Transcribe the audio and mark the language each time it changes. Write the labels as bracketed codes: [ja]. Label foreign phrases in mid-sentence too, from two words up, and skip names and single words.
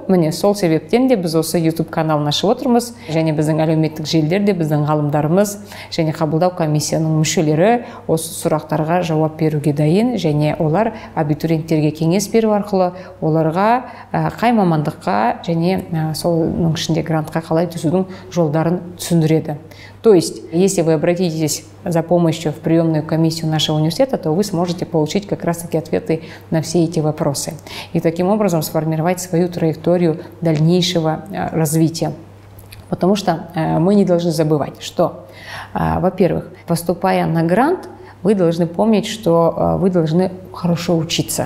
[kk] Міне сол себептен де біз осы YouTube каналын ашып отырмыз, және біздің әлеуметтік желілерде біздің ғалымдарымыз және қабылдау комиссияның мүшелері осы сұрақтарға жауап беруге дайын, және олар абитуриенттерге кеңес беру арқылы оларға қай мамандыққа және соның ішінде грантқа қалай түсудің жолдарын түсіндіреді. [ru] То есть, если вы обратитесь за помощью в приемную комиссию нашего университета, то вы сможете получить как раз-таки ответы на все эти вопросы. И таким образом сформировать свою траекторию дальнейшего развития. Потому что мы не должны забывать, что, во-первых, поступая на грант, вы должны помнить, что вы должны хорошо учиться.